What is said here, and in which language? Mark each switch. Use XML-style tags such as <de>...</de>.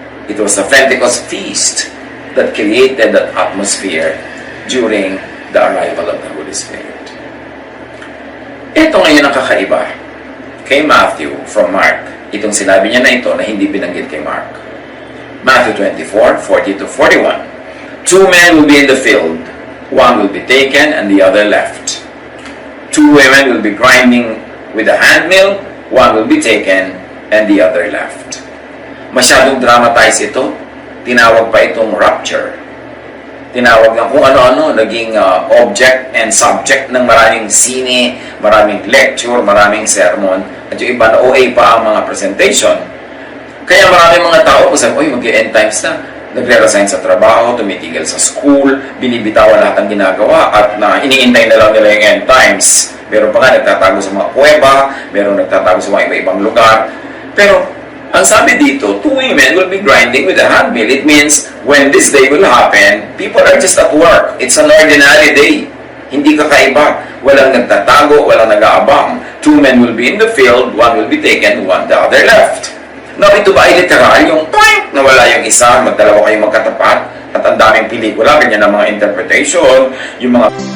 <en>It was the Pentecost feast that created that atmosphere during the arrival of the Holy Spirit.</en> <tl>Ito ngayon ang kakaiba kay Matthew from Mark. Itong sinabi niya na ito na hindi binanggit kay Mark.</tl> <en>Matthew 24, 40 to 41. 2 men will be in the field. One will be taken and the other left. 2 women will be grinding with a handmill. One will be taken and the other left.</en> <tl>Masyadong dramatize ito. Tinawag pa itong rapture. Tinawag ng kung ano-ano, naging</tl> <en>object and subject</en> <tl>ng maraming sine, maraming lecture, maraming sermon, at yung iba na OA pa ang mga presentation. Kaya maraming mga tao po sabi, mag-end times na. Nagre-resign sa trabaho, tumitigil sa school, binibitawan lahat ng ginagawa, at iniintay na lang nila yung end times. Meron pa nga nagtatago sa mga kuweba, meron nagtatago sa mga iba-ibang lugar. Pero, ang sabi dito,</tl> <en>2 women will be grinding with a handmill. It means, when this day will happen, people are just at work. It's an ordinary day.</en> <tl>Hindi kakaiba. Walang nagtatago, walang nag-aabang.</tl> <en>2 men will be in the field, one will be taken, one the other left.</en> <tl>Now, ito ba ay literal? Yung point na wala yung isa, magdalawa kayong magkatapat, at ang daming pelikula, ganyan ang mga interpretation, yung mga...</tl>